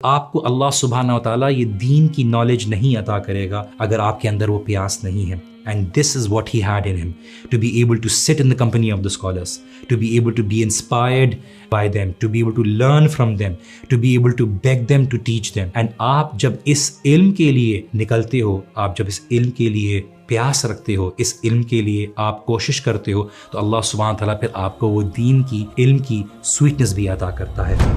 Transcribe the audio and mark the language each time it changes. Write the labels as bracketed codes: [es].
[ur] آپ کو اللہ سبحانہ و تعالیٰ یہ دین کی نالج نہیں عطا کرے گا اگر آپ کے اندر وہ پیاس نہیں ہے. [en] And this is what he had in him, to be able to sit in the company of the scholars, to be able to be inspired by them, to be able to learn from them, to be able to beg them to teach them. [ur] And آپ جب اس علم کے لیے نکلتے ہو، آپ جب اس علم کے لیے پیاس رکھتے ہو، اس علم کے لیے آپ کوشش کرتے ہو، تو اللہ سبحانہ و تعالیٰ پھر آپ کو وہ دین کی علم کی سویٹنس بھی عطا کرتا ہے.